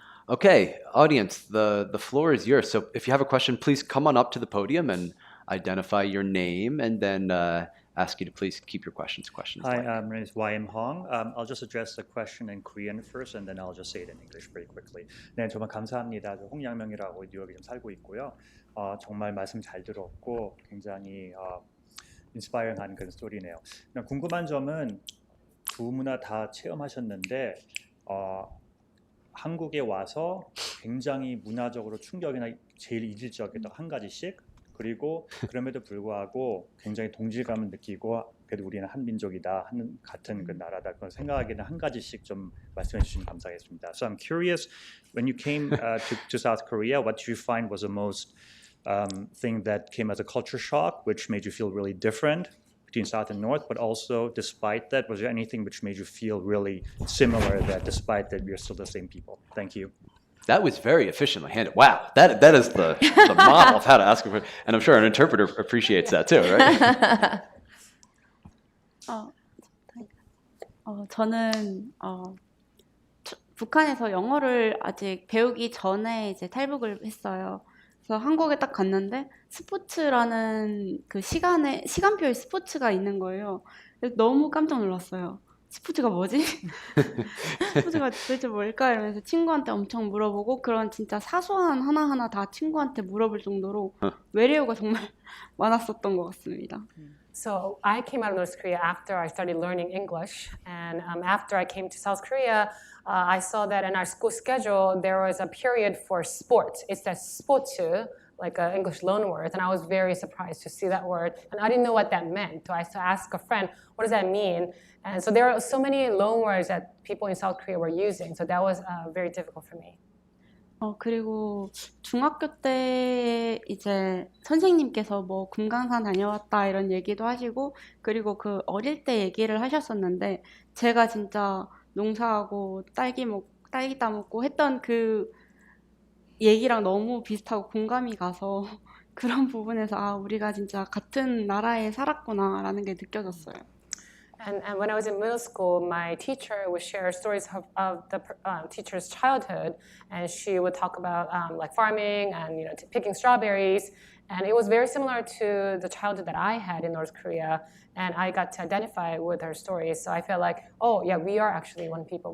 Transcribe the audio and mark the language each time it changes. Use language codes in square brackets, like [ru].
[en] Okay, audience, the floor is yours. So if you have a question, please come on up to the podium and identify your name, and then ask you to please keep your questions. Hi, my name is YM Hong. I'll just address the question in Korean first, and then I'll just say it in English very quickly. [ko] 네, 정말 감사합니다. 저 홍양명이라고 뉴욕에 좀 살고 있고요. 정말 말씀 잘 들었고 굉장히 인스파이어한 그런 스토리네요. 그냥 궁금한 점은 두 문화 다 체험하셨는데 한국에 와서 굉장히 문화적으로 충격이나 제일 이질적이었던 한 가지씩, 그리고 그럼에도 불구하고 굉장히 동질감을 느끼고 그래도 우리는 한 민족이다 하는 같은 그 나라다 그런 생각하기는 한 가지씩 좀 말씀해 주시면 감사하겠습니다. [en] So I'm curious, when you came to South Korea, what did you find was the most thing that came as a culture shock, which made you feel really different between South and North, but also despite that, was there anything which made you feel really similar that despite that we are still the same people? Thank you. That was very efficiently handled. Wow, that is the model of how to ask a question. And I'm sure an interpreter appreciates that too, right? [ko] 저는 북한에서 영어를 아직 배우기 전에 이제 탈북을 했어요. 그래서 한국에 딱 갔는데 스포츠라는 그 시간표에 스포츠가 있는 거예요. 그래서 너무 깜짝 놀랐어요. 스포츠가 뭐지? 스포츠가 도대체 뭘까? 이러면서 친구한테 엄청 물어보고 그런 진짜 사소한 하나하나 다 친구한테 물어볼 정도로 외래어가 정말 많았었던 것 같습니다. [en] So I came out of North Korea after I started learning English, and after I came to South Korea, I saw that in our school schedule there was a period for sports. It's that sportu, like an English loanword, and I was very surprised to see that word, and I didn't know what that meant. So I asked a friend, what does that mean? And so there are so many loanwords that people in South Korea were using, so that was very difficult for me. [ko] 그리고 중학교 때 이제 선생님께서 뭐 금강산 다녀왔다 이런 얘기도 하시고, 그리고 그 어릴 때 얘기를 하셨었는데 제가 진짜 농사하고 딸기 따먹고 했던 그 얘기랑 너무 비슷하고 공감이 가서 그런 부분에서 우리가 진짜 같은 나라에 살았구나라는 게 느껴졌어요. [en] And when I was in middle school, my teacher would share stories of the teacher's childhood, and she would talk about like farming and picking strawberries, and it was very similar to the childhood that I had in North Korea, and I got to identify with her stories. So I felt like, oh yeah, we are actually one people.